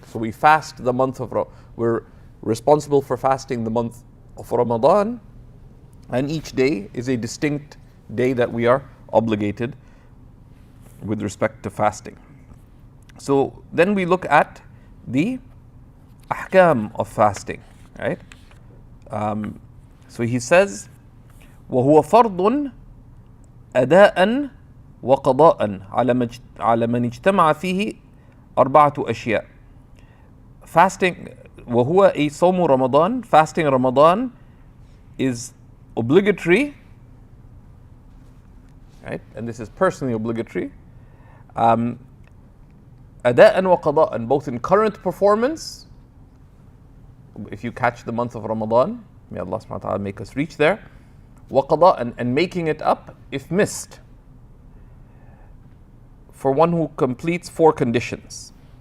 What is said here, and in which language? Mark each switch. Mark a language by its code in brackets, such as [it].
[en] So we fast the month of we're responsible for fasting the month of Ramadan, and each day is a distinct day that we are obligated with respect to fasting. So then we look at the ahkam of fasting, right? So he says, [ar] وهو فرض أداء وقضاء على من اجتمع فيه أربعة أشياء. [en] Fasting, [ar] وهو أي صوم رمضان, [en] fasting Ramadan is obligatory, right? And this is personally obligatory. [ar] أداء وقضاء, [en] both in current performance, if you catch the month of Ramadan, may Allah subhanahu wa ta'ala make us reach there, [ar] وقضاء, [en] and making it up if missed, for one who completes four conditions.